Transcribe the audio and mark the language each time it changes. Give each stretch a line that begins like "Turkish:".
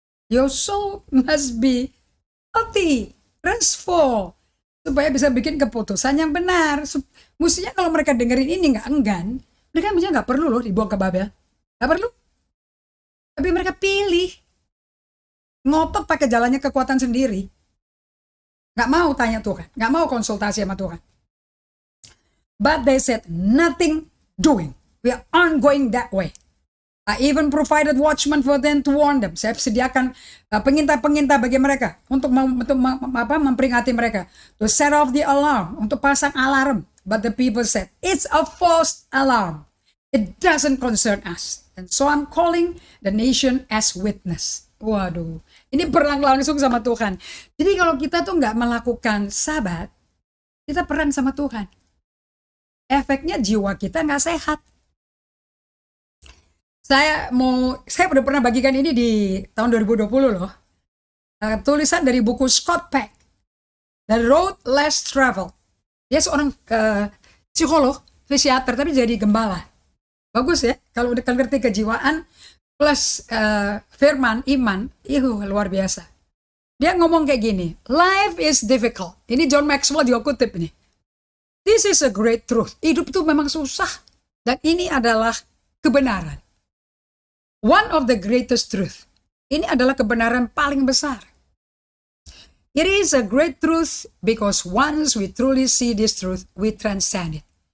English: Your soul must be healthy, restful,
Indonesian: supaya bisa bikin keputusan yang benar. Mestinya kalau mereka dengerin ini nggak enggan, mereka bisa nggak perlu loh dibuang ke Babel. Nggak perlu. Tapi mereka pilih. Ngotot pakai jalannya kekuatan sendiri. Nggak mau tanya Tuhan. Nggak mau konsultasi sama Tuhan.
English: But they said, nothing doing. We aren't going that way. I even provided watchmen for them to warn them.
Indonesian: Saya sediakan pengintai-pengintai bagi mereka untuk memperingati mereka.
English: To set off the alarm,
Indonesian: untuk pasang alarm.
English: But the people said, it's a false alarm. It doesn't concern us. And so I'm calling the nation as witness.
Indonesian: Waduh, ini perang langsung sama Tuhan. Jadi kalau kita tuh nggak melakukan sabat, kita perang sama Tuhan. Efeknya jiwa kita nggak sehat. Saya udah pernah bagikan ini di tahun 2020 loh. Tulisan dari buku Scott Peck, The Road Less Traveled. Dia seorang psikolog, fisiater, tapi jadi gembala. Bagus ya, kalau udah ngerti kejiwaan plus firman, iman, luar biasa. Dia ngomong kayak gini,
English: life is difficult.
Indonesian: Ini John Maxwell juga kutip nih.
English: This is a great truth.
Indonesian: Hidup itu memang susah. Dan ini adalah kebenaran.
English: One of the greatest truth.
Indonesian: Ini adalah kebenaran paling besar.
English: It is a great truth because once we truly see this truth, we transcend it.